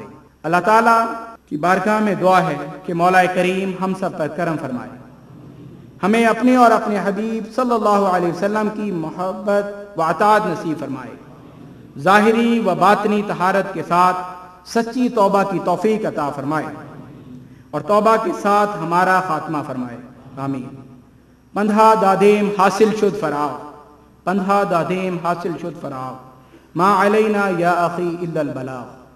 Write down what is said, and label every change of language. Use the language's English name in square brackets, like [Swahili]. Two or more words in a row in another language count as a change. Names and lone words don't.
[Urdu] اللہ تعالیٰ کی بارگاہ میں دعا ہے کہ مولا کریم ہم سب پر کرم فرمائے، ہمیں اپنے اور اپنے حبیب [Arabic] صلی اللہ علیہ وسلم [Urdu] کی محبت و اطاعت نصیب فرمائے، ظاہری و باطنی طہارت کے ساتھ سچی توبہ کی توفیق عطا فرمائے، اور توبہ کے ساتھ ہمارا خاتمہ فرمائے، آمین۔ [Persian] پندھا دادیم حاصل شد فراغ، پندھا دادیم حاصل شد فراغ، [Arabic] ما علینا یا اخی الا البلاغ۔